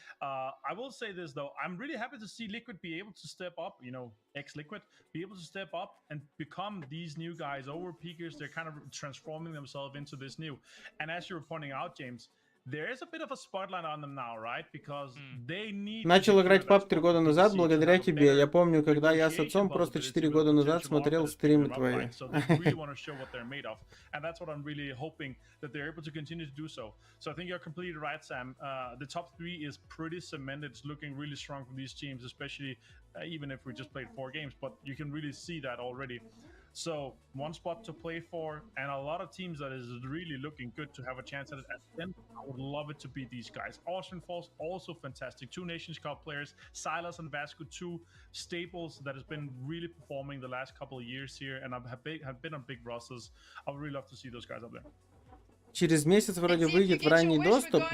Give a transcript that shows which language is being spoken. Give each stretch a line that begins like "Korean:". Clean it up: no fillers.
English: I will say this though, I'm really happy to see Liquid be able to step up, you know, ex-Liquid, be able to step up and become these new guys, over peakers. They're kind of transforming themselves into this new. And as you were pointing out, James, there is a bit of a spotlight on them now, right? Because they need.
Russian: Начал играть в PUBG 3 года назад благодаря тебе. Я помню, когда я с отцом просто 4 года назад смотрел стримы твои.
English: So they really want to show what they're made of, and that's what I'm really hoping that they're able to continue to do so. So I think you're completely right, Sam. The top 3 is pretty cemented. It's looking really strong for these teams, especially even if we just played 4 games. But you can really see that already. So one spot to play for, and a lot of teams that is really looking good to have a chance at it. And then I would love it to beat these guys. Austrian Falls also fantastic. 2 Nations Cup players, Silas and Vasco, 2 staples that has been really performing the last couple of years here, and have been on big rosters. I would really love to see those guys up there.
Russian: Через месяц вроде выйдет в ранний доступ.